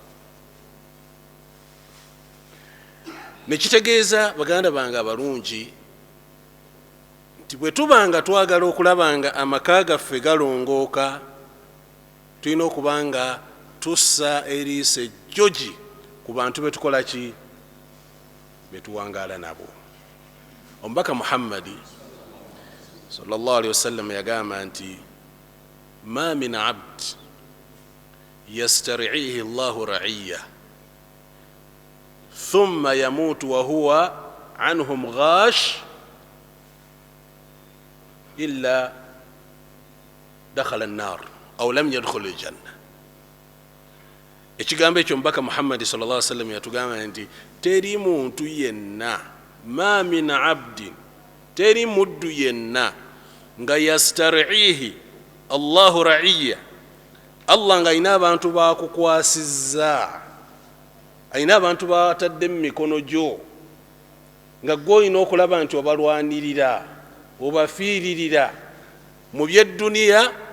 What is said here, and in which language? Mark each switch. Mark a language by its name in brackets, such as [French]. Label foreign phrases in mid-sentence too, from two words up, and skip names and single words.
[Ganda] nekitegeeza baganda bange abalungi nti bwe tubanga twagala okulaba nga amaka gaffe galongooka, tulina okubanga tussa eriisa ejjogi ku bantu betukola ki, betuwangaala nabo. omubaka Muhammadi [Arabic] صلى الله عليه وسلم [Ganda] yagamba nti [Arabic] ما من عبد يسترعيه الله رعية ثم يموت وهو عنهم غاش إلا دخل النار أو لم يدخل الجنة. [Ganda] ekigambo ekyo omubaka Muhammadi [Arabic] صلى الله عليه وسلم [Ganda] yatugamba nti teri muntu yenna, [Arabic] ما من عبد, [Ganda] teri muddu yenna nga [Arabic] يسترعيه الله رعية, [Ganda] Allah nga ayina abantu bakukwasizza, ayina abantu batadde mu mikono gyo, nga gwe olina okulaba nti obalwanirira, obafiiririra mu by'edduniya